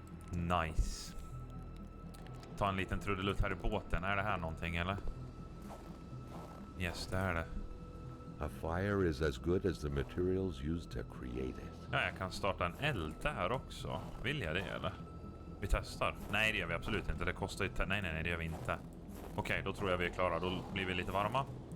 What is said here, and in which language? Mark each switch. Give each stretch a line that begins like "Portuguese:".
Swedish: Nice. Ta en liten trudelutt här i båten. Är det här någonting eller? Yes, det är det.
English: A fire is as good as the materials used to create it.
Swedish: Ja, jag kan starta en eld där också. Vill jag det eller? Vi testar. Nej, det gör vi absolut inte. Det kostar ju... Nej, det gör vi inte. Okej, då tror jag vi är klara. Då blir vi lite varma.